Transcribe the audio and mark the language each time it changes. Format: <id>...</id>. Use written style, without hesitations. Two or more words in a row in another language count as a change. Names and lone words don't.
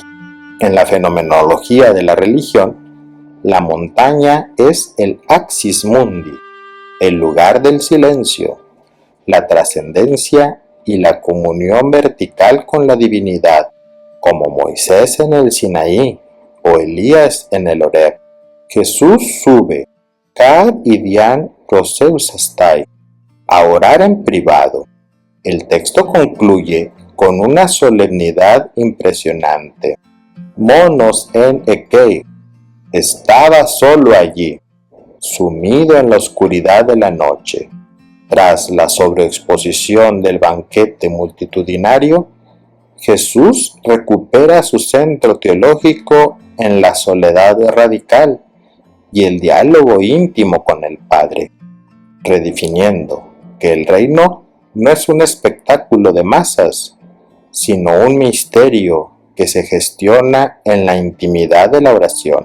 <es>En la fenomenología de la religión, la montaña es el</es> <la>axis mundi,</la> <es>el lugar del silencio, la trascendencia y la comunión vertical con la divinidad, como Moisés en el Sinaí o Elías en el Horeb. Jesús sube,</es> <el>κατ᾿ ἰδίαν προσεύξασθαι,</el> <es>a orar en privado. El texto concluye con una solemnidad impresionante.</es> <el>μόνος ἦν ἐκεῖ,</el> <es>estaba solo allí, sumido en la oscuridad de la noche. Tras la sobreexposición del banquete multitudinario, Jesús recupera su centro teológico en la soledad radical y el diálogo íntimo con el Padre, redefiniendo que el reino no es un espectáculo de masas, sino un misterio que se gestiona en la intimidad de la oración.</es>